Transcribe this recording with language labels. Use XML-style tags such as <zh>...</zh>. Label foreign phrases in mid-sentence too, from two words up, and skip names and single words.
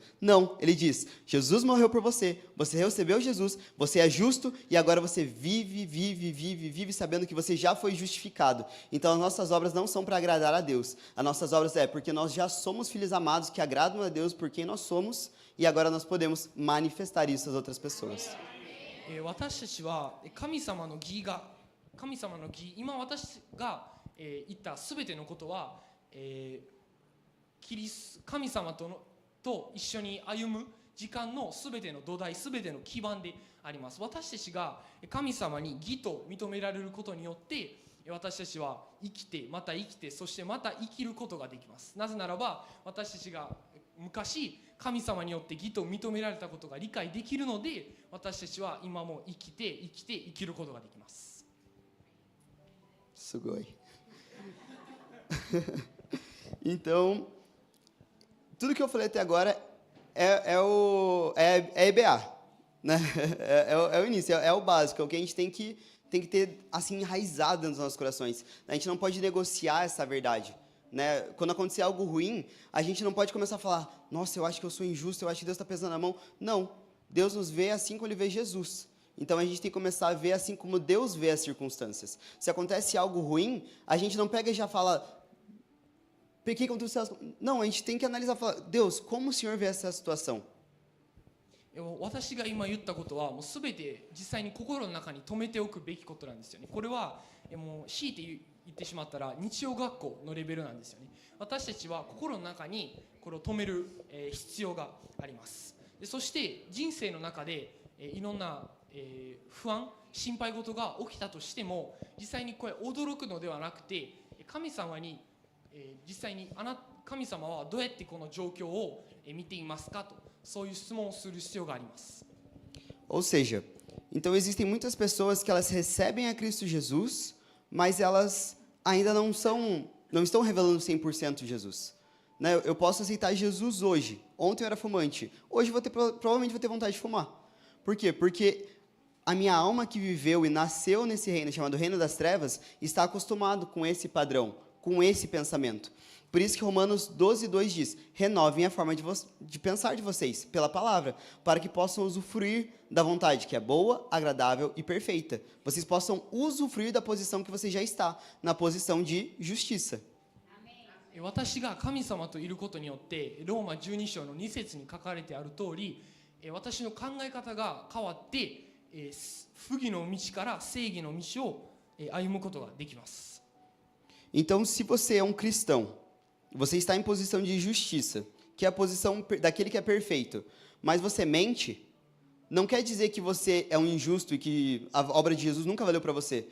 <pt>Não, ele diz, Jesus morreu por você, você recebeu Jesus, você é justo e agora você vive sabendo que você já foi justificado. Então, as nossas obras não são para agradar a Deus. As nossas obras porque nós já somos filhos amados que agradam a Deus por quem nós somos e agora nós podemos manifestar isso às outras pessoas.</pt> <ja>私たちは神様の義、今私が言ったすべてのことは神様と一緒に歩む時間のすべての土台、すべての基盤であります。私たちが神様に義と認められることによって私たちは生きて、また生きて、そしてまた生きることができます。なぜならば私たちが昔神様によって義と認められたことが理解できるので私たちは今も生きることができます。 Sugoi.</ja> <pt>Então, tudo que eu falei até agora é EBA, né? É o início, é o básico, é o que a gente tem que ter assim enraizado dentro dos nossos corações. A gente não pode negociar essa verdade. Né? Quando acontecer algo ruim, a gente não pode começar a falar, nossa, eu acho que eu sou injusto, eu acho que Deus está pesando a mão. Não, Deus nos vê assim como Ele vê Jesus. Então, a gente tem que começar a ver assim como Deus vê as circunstâncias. Se acontece algo ruim, a gente não pega e já fala, pequei contra os céus. Não, a gente tem que analisar e falar, Deus, como o Senhor vê essa situação?</pt> <ja>私が今言ったことはもう全て実際に心の中に留めておくべきことなんですよね。これはもう強いて言ってしまったら日曜学校のレベルなんですよね。私たちは心の中にこれを留める必要があります。でそして人生の中でいろんな不安、心配事が起きたとしても実際にこれ驚くのではなくて神様に実際に神様はどうやってこの状況を見ていますかとそういう質問をする必要があります。</ja> <pt>Ou seja, então existem muitas pessoas que elas recebem a Cristo Jesus, mas elas ainda não estão revelando 100% Jesus. Né? Eu posso aceitar Jesus hoje. Ontem eu era fumante. Hoje provavelmente vou ter vontade de fumar. Por quê? Porque a minha alma que viveu e nasceu nesse reino chamado Reino das Trevas está acostumado com esse padrão, com esse pensamento. Por isso que Romanos 12:2 diz: renovem a forma de pensar de vocês pela palavra, para que possam usufruir da vontade que é boa, agradável e perfeita. Vocês possam usufruir da posição que você já está, na posição de justiça.</pt> <ja>私が神様といることによってローマ12章の2節に書かれてある通り、私の考え方が変わって、不義の道から正義の道を歩むことができます。</ja> <pt>Então, se você é um cristão, você está em posição de justiça, que é a posição daquele que é perfeito, mas você mente, não quer dizer que você é um injusto e que a obra de Jesus nunca valeu para você.</pt>